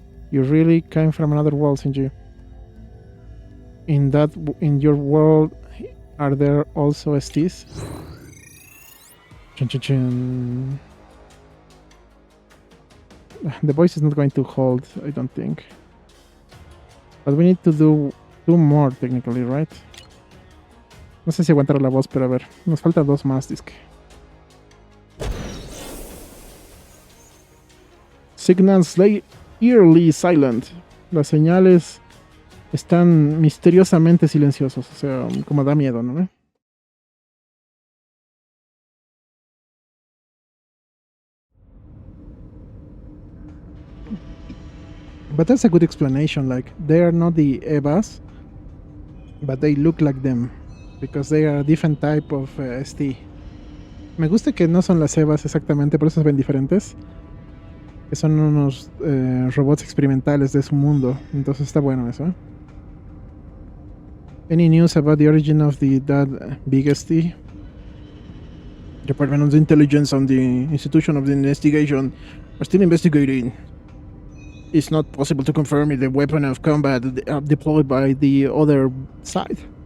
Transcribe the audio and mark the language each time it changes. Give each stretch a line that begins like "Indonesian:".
English: You really came from another world, Shinji. In your world, are there also STs? Chun, chun, chun. The voice is not going to hold, I don't think. But we need to do 2 more technically, right?
Spanish: No sé si aguantar la voz, pero a ver. Nos falta 2 más, disque.
English: Signals lay eerily silent.
Spanish: Las señales están misteriosamente silenciosos. O sea, como da miedo, ¿no?
English: But that's a good explanation. Like, they are not the Evas, but they look like them because they are a different type of ST.
Spanish: Me gusta que no son las Evas exactamente, por eso se ven diferentes. Que son unos robots experimentales de su mundo. Entonces está bueno eso.
English: Any news about the origin of that big ST? Department of Intelligence and the Institution of the Investigation are still investigating. It's not possible to confirm if the weapon of combat deployed by the other side.